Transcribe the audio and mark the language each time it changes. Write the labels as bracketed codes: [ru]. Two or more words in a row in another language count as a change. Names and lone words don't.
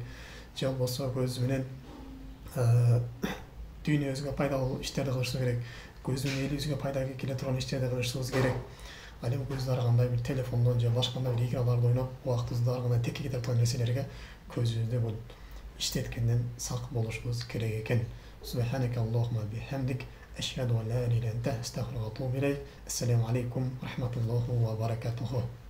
[ky] Же болбосо көзү менен дүйнөбүзгө пайдалуу иштерди кылышыбыз керек. Көзү менен элибизге пайда келе турган иштерди кылышыбыз керек. Ал эми көздү ар кандай бир телефондон же башка кандай бир играларды ойноп, убактыбызды ар кандай текке кетирип турган нерселерге көзүбүздү бул иштеткенден сак болушубуз керек экен. [ar] سبحانك اللهم وبحمدك أشهد أن لا إله إلا أنت أستغفرك وأتوب إليك. السلام عليكم ورحمة الله وبركاته.